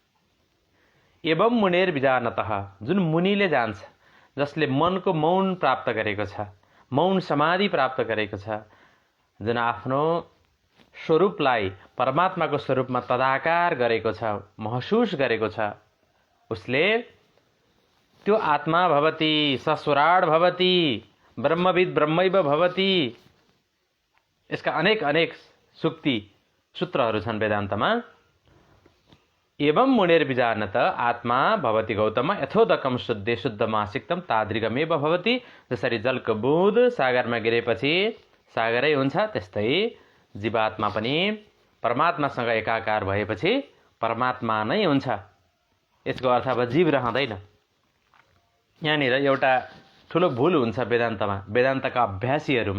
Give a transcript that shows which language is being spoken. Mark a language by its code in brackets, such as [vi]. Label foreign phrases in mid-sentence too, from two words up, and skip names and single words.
[sa] एवं मुनेर विजानतः, [ne] जुन मुनिले जान्छ, जसले मनको मौन प्राप्त गरेको छ, मौन समाधि प्राप्त गरेको छ, जुन आफ्नो स्वरूपलाई परमात्माको स्वरूपमा तदाकार गरेको छ, महसुस गरेको छ, उसले त्यो [sa] आत्मा भवति, सस्वराड भवति, ब्रह्मविद ब्रह्मैव भवति। [ne] यसका अनेक अनेक सुक्ति सूत्रहरू छन् वेदान्तमा। [sa] एवं मुनेर विजानत आत्मा भवति गौतम, यथोदकम शुद्धे शुद्धमासिक्तम तादृगमेव भवति। [ne] जसरी जलको बुँद सागरमा गिरेपछि सागरै हुन्छ, त्यस्तै जीवात्मा पनि परमात्मासँग एकाकार भएपछि परमात्मा नै हुन्छ। यसको अर्थ अब जीव रहँदैन। यहाँनिर एउटा ठुलो भुल हुन्छ वेदान्तमा, वेदान्तका अभ्यासीहरूमा।